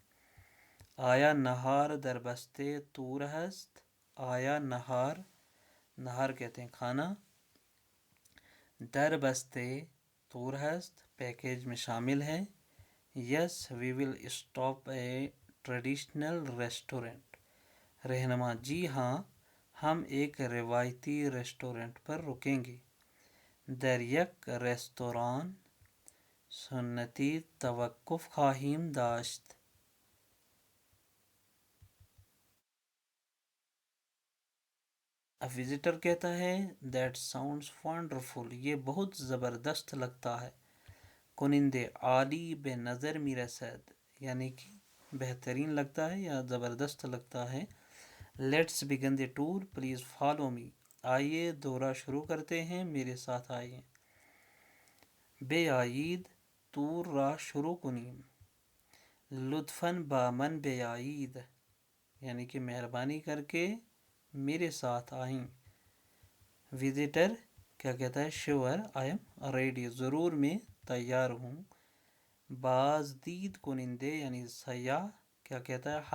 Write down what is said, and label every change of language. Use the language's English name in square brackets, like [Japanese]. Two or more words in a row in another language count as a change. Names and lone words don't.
[Persian] آیا نہار در بستے تور ہست، آیا نہار، نہار [Urdu] کہتے ہیں کھانا، [Persian] در بستے تور ہست [Urdu] پیکیج میں شامل ہے۔ [English] Yes we will stop a traditional restaurant, [Urdu] رہنما جی ہاں ہم ایک روایتی ریسٹورنٹ پر رکیں گے۔ [Persian] در یک ریستوران سنتی توقف خواہیم داشت، [Urdu] اب وزٹر کہتا ہے [English] That sounds wonderful, [Urdu] یہ بہت زبردست لگتا ہے۔ [Persian] کنندے عالی بے نظر میرسد، [Urdu] یعنی کہ بہترین لگتا ہے یا زبردست لگتا ہے۔ [English] Let's begin the tour, please follow me, [Urdu] آئیے دورہ شروع کرتے ہیں، میرے ساتھ آئیے۔ [Persian] بے آئید تور را شروع کنیم، لطفاً بامن بے آئید، [Urdu] یعنی کہ مہربانی کر کے میرے ساتھ آئیں۔ وزٹر کیا کہتا ہے؟ [English] Sure I am ready, [Urdu] ضرور میں تیار ہوں۔ [Persian] بازدید کنندے [Urdu] یعنی سیاح کیا کہتا ہے؟